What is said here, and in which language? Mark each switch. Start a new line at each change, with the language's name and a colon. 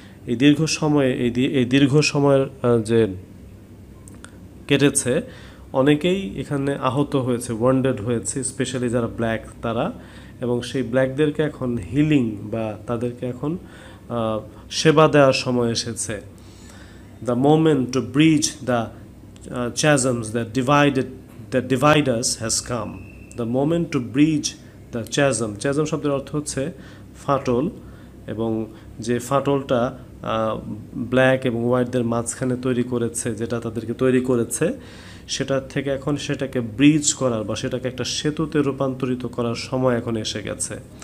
Bangla: এই দীর্ঘ সময়ের যে কেটেছে, অনেকেই এখানে আহত হয়েছে, ওয়ান্ডেড হয়েছে, স্পেশালি যারা ব্ল্যাক তারা, এবং সেই ব্ল্যাকদেরকে এখন হিলিং বা তাদেরকে এখন সেবা দেওয়ার সময় এসেছে।
English: The moment to bridge the chasms that divide us has come. The moment to bridge the chasm.
Bangla: Chasm শব্দের অর্থ হচ্ছে ফাটল, এবং যে ফাটলটা ব্ল্যাক এবং হোয়াইটদের মাঝখানে তৈরি করেছে, যেটা তাদেরকে তৈরি করেছে, সেটা থেকে এখন সেটাকে ব্রিজ করার বা সেটাকে একটা সেতুতে রূপান্তরিত করার সময় এখন এসে গেছে।